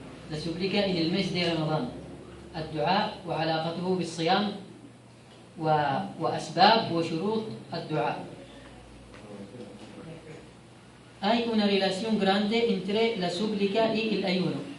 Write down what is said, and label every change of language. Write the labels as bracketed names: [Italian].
[Spanish] La súplica en el mes de Ramadán. [Arabic] الدعاء وعلاقته بالصيام وأسباب وشروط الدعاء. [Spanish] Hay una relación grande entre la súplica y el ayuno.